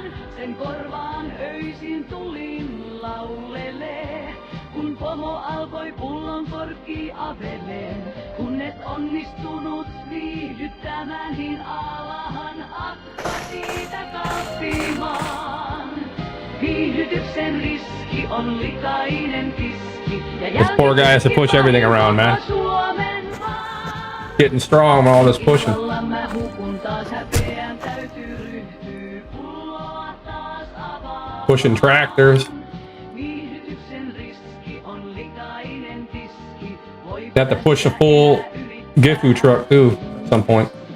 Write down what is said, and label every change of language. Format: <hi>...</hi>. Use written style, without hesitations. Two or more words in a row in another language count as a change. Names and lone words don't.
<fi>Sen korvaan öisin tulin laulelee, kun pomo alkoi pullon korkki aveleen. Kun et onnistunut viihdyttämään, niin alahan akka siitä kappimaan. Viihdytyksen riski on likainen tiski.</fi> <en>This poor guy has to push everything around, man. Getting strong with all this pushing. Pushing tractors. You have to push a full Gifu truck too at some point.</en>